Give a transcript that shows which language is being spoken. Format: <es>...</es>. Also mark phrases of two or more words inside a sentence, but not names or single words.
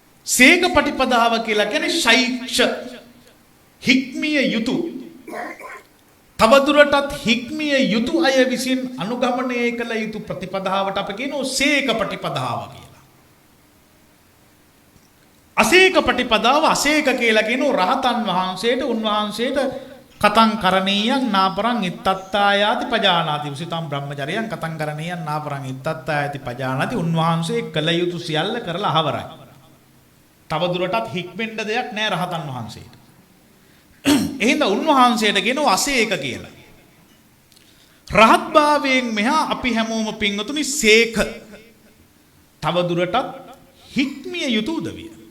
<si>සේක පටිපදාව කියලා කියන්නේ ශෛක්ෂ හික්මිය යුතු තවදුරටත් හික්මිය යුතු අය විසින් අනුගමනය කළ යුතු ප්‍රතිපදාවට අපි කියනවා සේක පටිපදාව කියලා. අසේක පටිපදාව අසේක කියලා කියනවා රහතන් වහන්සේට උන්වහන්සේට</si> <pi>කතං කරණීයං නාපරං ඉත්තත්තායාති පජානාති උසිතම් බ්‍රහ්මචර්යං කතං කරණීයං නාපරං ඉත්තත්තායාති පජානාති</pi> <si>උන්වහන්සේ කළ යුතු සියල්ල කරලා අහවරයි. තවදුරටත් හික්මෙන්න දෙයක් නැහැ රහතන් වහන්සේට. එහෙනම් උන්වහන්සේට කියනවා අසේක කියලා. රහත් භාවයෙන් මෙහා අපි හැමෝම පින්වතුනි සේක තවදුරටත් හික්මිය යුතු උදවිය.</si>